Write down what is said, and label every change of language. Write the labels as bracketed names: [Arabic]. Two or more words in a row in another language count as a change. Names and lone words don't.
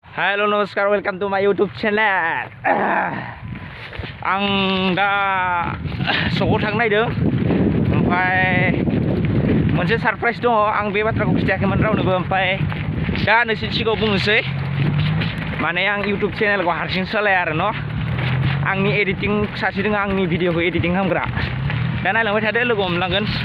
[English] Halo namaskar, welcome to my YouTube channel. [Bodo] Ang da soko थांनो नायदों ओमफ्राय मोनसे सरप्राइज दङ आं बे बाथ्राखौ खिथायाखैमोन रावनोबो ओमफ्राय दा नोंसोरनि सिगाङाव बुंनोसै माने आं YouTube चेनेलखौ हारसिं सालाया आरो न आंनि एडिटिं सासे दङ आंनि भिडिअखौ एडिटिं खालामग्रा दा नायलांबाय थादो लोगो हमलांगोन